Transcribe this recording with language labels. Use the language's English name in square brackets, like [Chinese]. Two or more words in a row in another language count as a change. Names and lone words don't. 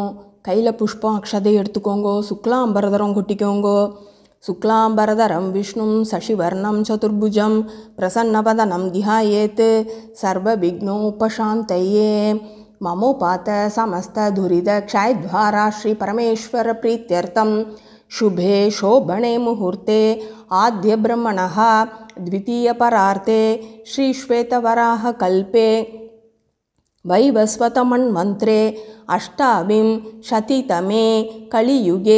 [Tamil] கையில் புஷ்பம் அக்ஷதை எடுத்துக்கோங்கோ. சுக்லாம்பரதரம் கொட்டிக்கோங்கோ. [Sanskrit] शुक्लाम्बरधरं विष्णुं शशिवर्णं चतुर्भुजम् प्रसन्नवदनं ध्यायेत् सर्व विघ्नोपशान्तये. ममोपात्त समस्त दुरितक्षयद्वारा श्री परमेश्वर प्रीत्यर्थम् शुभे शोभणे मुहूर्ते आद्य ब्रह्मणः द्वितीय परार्थे श्री श्वेतवराह कल्पे वैवस्वतमन्वन्त्रे अष्टाविंशतितमे कलियुगे